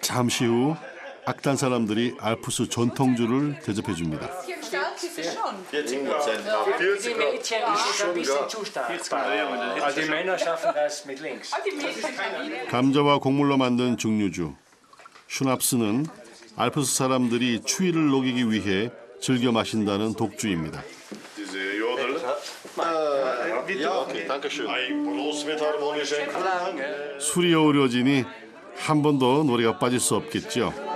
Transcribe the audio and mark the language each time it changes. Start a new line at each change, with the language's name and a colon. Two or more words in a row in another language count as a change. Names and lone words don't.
Korean: 잠시 후 악단 사람들이 알프스 전통주를 대접해 줍니다.
German: Für die Mädchen ist es ein bisschen zu stark. Also die Männer schaffen das mit links.
Korean: 감자와 곡물로 만든 증류주 슈납스는 알프스 사람들이 추위를 녹이기 위해 즐겨 마신다는 독주입니다. 술이 어우러지니 한 번 더 노래가 빠질 수 없겠죠.